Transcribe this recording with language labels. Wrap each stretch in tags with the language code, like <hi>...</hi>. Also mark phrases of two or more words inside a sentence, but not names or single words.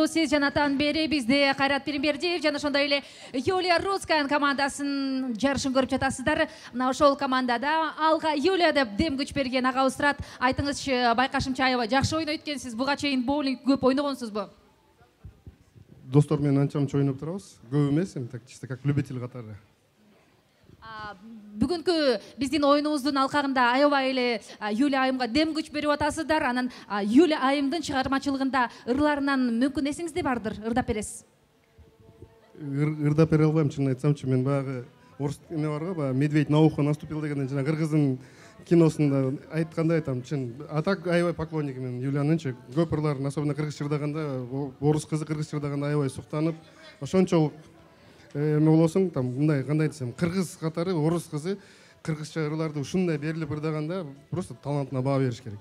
<ky>Сиз жанатан бери бизде Кайрат Пиримбердиев жана ошондой эле Юлия Рудская командасынын жарышын көрүп жатасыздар. Мына ошол командада алга Юлия деп дем күч берген агабыз турат. Айтыңызчы, байкашымча аябай жакшы ойнойт экенсиз. Буга чейин боулинг көп ойногонсузбу? Достор менен анча мынча ойноп турабыз. Көп эмес,</ky> <ru>так чисто как любитель катары.</ru> <ky>Бүгүнкү биздин оюнубуздун алкагында аябай эле Юлия айымга дем күч берип атасыздар. Анан Юлия айымдын чыгармачылыгында ырларынан мүмкүн эсиңизде бардыр, ырдап бересиз. Ырдап бере албайм, чынын айтсамчы, мен баягы орус эме барга, баягы</ky> <ru>медведь на ухо наступил</ru> <ky>дегенден жана кыргыздын киносунда айткандай айтам, чын. А так аябай поклонник мен Юлиянынчы. Көп ырларын, особенно кыргызча ырдаганда, орус кызы кыргызча ырдаганда аябай суктанып, ошончолук эме болосуң, там мындай кандай десем, кыргыз катары орус кызы кыргызча ырларды ушундай берилип ырдаганда просто талантына баа бериш керек.</ky>